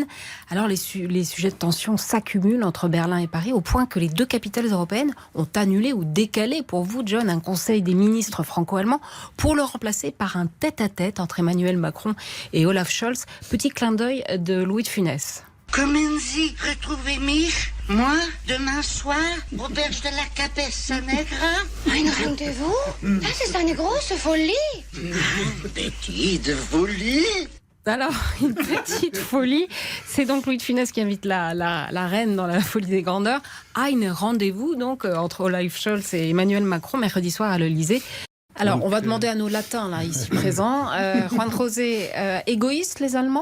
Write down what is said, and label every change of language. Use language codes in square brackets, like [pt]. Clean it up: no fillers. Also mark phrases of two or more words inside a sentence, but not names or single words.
[fr] Alors les sujets de tension s'accumulent entre Berlin et Paris, au point que les deux capitales européennes ont annulé ou décalé, pour vous, John, un conseil des ministres franco-allemands pour le remplacer par un tête-à-tête entre Emmanuel Macron et Olaf Scholz. Petit clin d'œil de Louis de Funès. Comment Sie retrouver mich? Moi, demain soir, auberge de la Capesse-Negra. [de] Ein Rendezvous? Das ist eine große Folie. [fr] Petite folie. Alors, une petite folie. C'est donc Louis de Funès qui invite la reine dans la folie des grandeurs. Un rendez-vous donc entre Olaf Scholz et Emmanuel Macron mercredi soir à l'Elysée. Alors, on va demander à nos latins là ici présents. Juan José, égoïstes les Allemands?